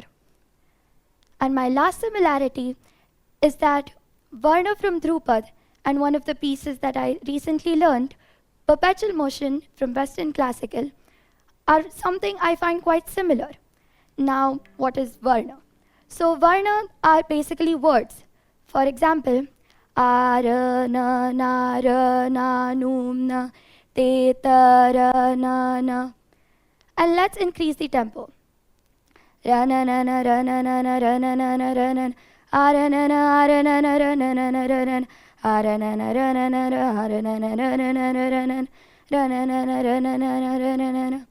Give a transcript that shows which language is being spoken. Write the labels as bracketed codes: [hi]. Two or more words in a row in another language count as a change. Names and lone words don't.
[en] And my last similarity is that Varna from Dhrupad and one of the pieces that I recently learned, perpetual motion from Western classical, are something I find quite similar. Now, what is Varna? So Varna are basically words. For example, ara na na ra na num na te ta ra na na. And let's increase the tempo. Ra na na na ra na na na ra na na na ra na ara na na ara na na ra na na na ra na ara na na ra na na ra ara na na ra na na ra na ra na na na ra na na ra na na.